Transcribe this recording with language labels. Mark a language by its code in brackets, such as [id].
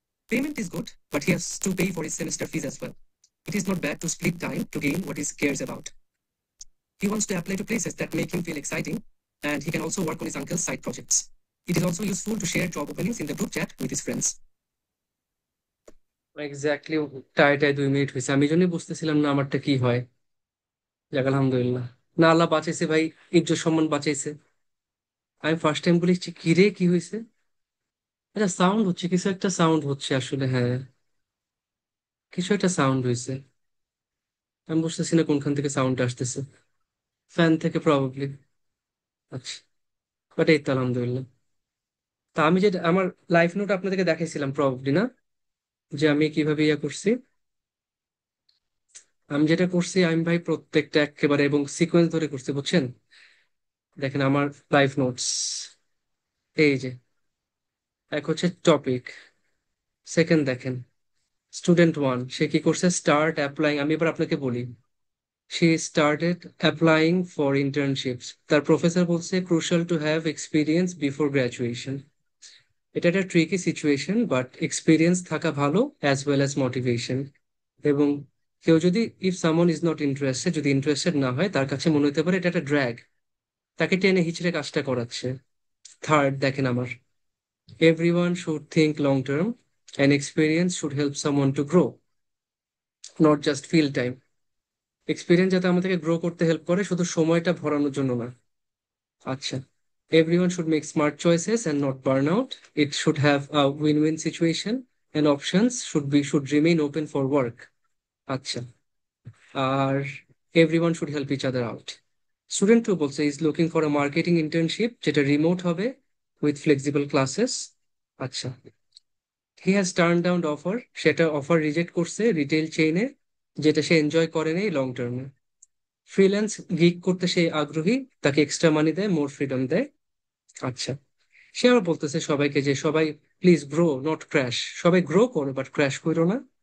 [en] Payment is good, but he has to pay for his semester fees as well. It is not bad to split time to gain what he cares about. He wants to apply to places that make him feel exciting, and he can also work on his uncle's side projects. It is also useful to share job openings in the group chat with his friends. [bn] Exactly টাইটাই 2 minute হয়েছে, আমি জন্যই বুঝতেছিলাম না আমারটা কি হয়। যাক আলহামদুলিল্লাহ, না আল্লাহ বাঁচাইছে ভাই, ইজ্জত সম্মান বাঁচাইছে। আমি ফার্স্ট টাইম বলেছি কি রে কি হয়েছে। আচ্ছা সাউন্ড হচ্ছে, কিছু একটা সাউন্ড হচ্ছে আসলে, হ্যাঁ কিছু একটা সাউন্ড হয়েছে। আমি বুঝতেছি না কোনখান থেকে সাউন্ড আসতেছে, ফ্যান থেকে প্রবাবলি। আচ্ছা, বাট এই তো আলহামদুলিল্লাহ। তা আমি যেটা আমার লাইফ নোট আপনাদেরকে দেখাইছিলাম প্রবাবলি, না যে আমি কিভাবে ইয়া করছি। আমি যেটা করছি আমি ভাই প্রত্যেকটা একেবারে এবং সিকোয়েন্স ধরে করছি, বুঝছেন। দেখেন আমার লাইফ নোটস, এই যে এক হচ্ছে টপিক, সেকেন্ড দেখেন স্টুডেন্ট 1 সে কি করছে, স্টার্ট অ্যাপ্লাইং। আমি এবার আপনাকে বলি, [en] she started applying for internships. [bn] তার প্রফেসর বলছে [en] crucial to have experience before graduation. [bn] এটা একটা ট্রিকি সিচুয়েশন, বাট এক্সপিরিয়েন্স থাকা ভালো অ্যাজ ওয়েল অ্যাজ মোটিভেশন। এবং কেউ যদি [en] if someone is not interested, [bn] যদি ইন্টারেস্টেড না হয়, তার কাছে মনে হতে পারে এটা একটা ড্র্যাগ, তাকে টেনে হিচড়ে কাজটা করাচ্ছে। থার্ড দেখেন আমার, [en] everyone should think long term and experience should help someone to grow, not just fill time. [bn] Experience যাতে আমাদেরকে গ্রো করতে হেল্প করে, শুধু সময়টা ভরানোর জন্য না। [en] আচ্ছা, everyone should make smart choices and not burn out. It should have a win-win situation and options should remain open for work. আচ্ছা, আর everyone should help each other out. Student 2 [bn] বলছে [en] is looking for a marketing internship [bn] যেটা remote হবে [en] with flexible classes. [bn] আচ্ছা, [en] he has turned down offer, [bn] সেটা offer reject করছে retail চেইনে, যেটা সে enjoy করে নেই লং টার্মে। ফ্রিল্যান্স গিগ করতে সে আগ্রহী, তাকে এক্সট্রা মানি দেয়, মোর ফ্রিডম দেয়। আচ্ছা, সে আবার বলতেছে সবাইকে যে সবাই প্লিজ [en] grow not crash, [bn] সবাই গ্রো করো বাট ক্র্যাশ করো না।